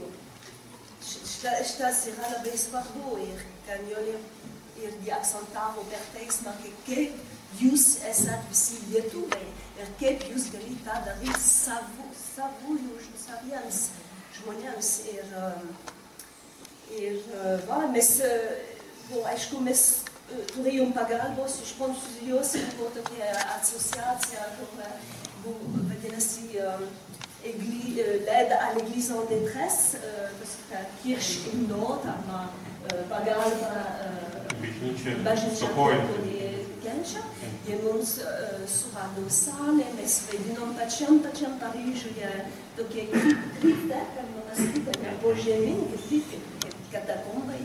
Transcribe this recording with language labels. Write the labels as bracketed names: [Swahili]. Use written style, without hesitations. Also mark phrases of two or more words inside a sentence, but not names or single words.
[Lithuanian] Šitas yra labai svarbu ir ką Nijolė irgi akcentavo per teismą, kaip jūs esat visi lietuviai ir kaip jūs galite tą daryti saviems žmonėms. Ir mes, aišku, mes turėjom pagalbos iš Prancūzijos, buvo tokia asociacija, kur vadinasi [French] l'aide à l'église en détresse, [German] Kirche im Nord, [Lithuanian] arba pagalba bažnyčia, kurie kenčia. Jie mums surado salę, mes vaidinom pačiam Paryžiuje tokie kripte, kad monastyrė, požeminį kaip katakombai.